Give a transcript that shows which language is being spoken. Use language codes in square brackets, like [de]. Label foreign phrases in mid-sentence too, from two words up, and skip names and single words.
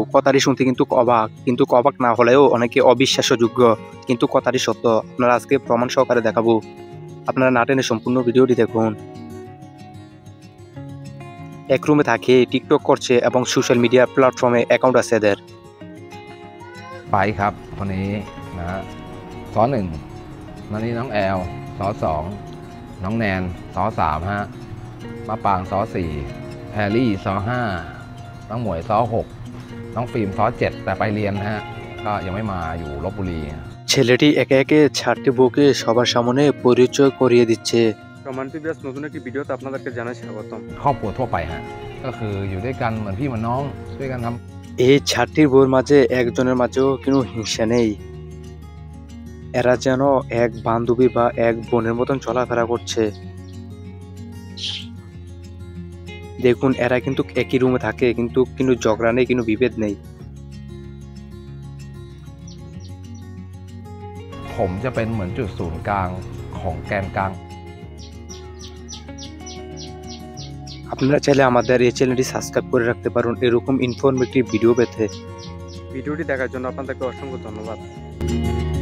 [bn] কথাটি শুনতে কিন্তু অবাক, কিন্তু অবাক না হলেও অনেকে অবিশ্বাস্যযোগ্য, কিন্তু কথাটি সত্য। আপনারা আজকে প্রমাণ সহকারে দেখাবো। আপনারা না টেনে সম্পূর্ণ ভিডিওটি দেখুন। এক রুমে থাকে, টিকটক করছে এবং [en] social media [bn] প্ল্যাটফর্মে অ্যাকাউন্ট আছে এদের। [th] ไปครับคนนี้นะฮะซ้อหนึ่งนั่นนี่น้องแอลซ้อสองน้องแนนซ้อสามฮะมะปางซ้อสี่แพรรี่ซ้อห้าน้องหมวยซ้อหกน้องฟิล์มซ้อเจ็ดแต่ไปเรียนฮะก็ยังไม่มาอยู่ลพบุรี [bn] ছেলেটি একে একে 6টি বউকে সবার সামনে পরিচয় করিয়ে দিচ্ছে। সম্মানিত ভিউয়ার্স, নতুন একটি ভিডিওতে আপনাদেরকে জানাই স্বাগতম। [th] ครอบครัวทั่วไปฮะก็คืออยู่ด้วยกันเหมือนพี่เหมือนน้องช่วยกันทำ [bn] এই 6টির বউর মাঝে একজনের মাঝেও কোনো হিংসা নেই। এরা যেন এক বান্ধবী বা এক বোনের মতন চলাফেরা করছে। দেখুন, এরা কিন্তু একই রুমে থাকে, কিন্তু ঝগড়া নেই, কোনো বিভেদ নেই। [th] ผมจะเป็นเหมือนจุดศูนย์กลางของแกนกลาง [bn] আপনারা চাইলে আমাদের এই চ্যানেলটি সাবস্ক্রাইব করে রাখতে পারেন এরকম [en] informative video [bn] পেতে। ভিডিওটি দেখার জন্য আপনাদেরকে অসংখ্য ধন্যবাদ।